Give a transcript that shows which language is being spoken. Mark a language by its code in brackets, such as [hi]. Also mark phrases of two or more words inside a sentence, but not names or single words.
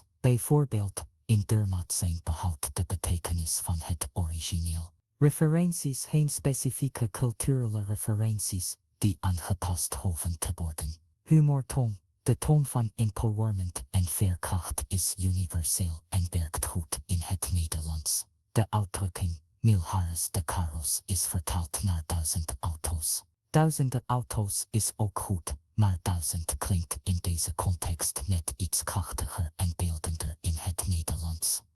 [nl] Bijvoorbeeld, in dermaat zijn behoudt de betekenis van het origineel. Referenties, geen specifieke culturele referenties, die aangepast hoeven te worden. Humortoon, de toon van empowerment en veerkracht is universeel en werkt goed in het Nederlands. De uitdrukking [pt] milhares de carros [nl] is vertaald naar 1000 auto's. Duizenden auto's is ook goed, maar 1000 klinkt in deze context net iets krachtiger en beeldender in het Nederlands.